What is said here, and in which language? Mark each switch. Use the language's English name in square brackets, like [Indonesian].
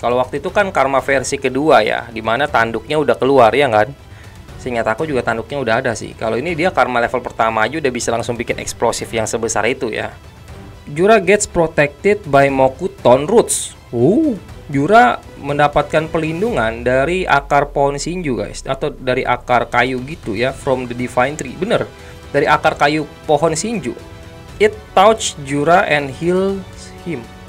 [Indonesian] Kalau waktu itu kan karma versi kedua ya, dimana tanduknya udah keluar ya kan. Seingat aku juga tanduknya udah ada sih. Kalau ini dia karma level pertama aja udah bisa langsung bikin eksplosif yang sebesar itu ya. [English] Jura gets protected by Mokuton roots. [Indonesian] Jura mendapatkan pelindungan dari akar pohon Shinju guys, atau dari akar kayu gitu ya, [English] from the divine tree. [Indonesian] Bener, dari akar kayu pohon Shinju. [English] It touch Jura and heals him.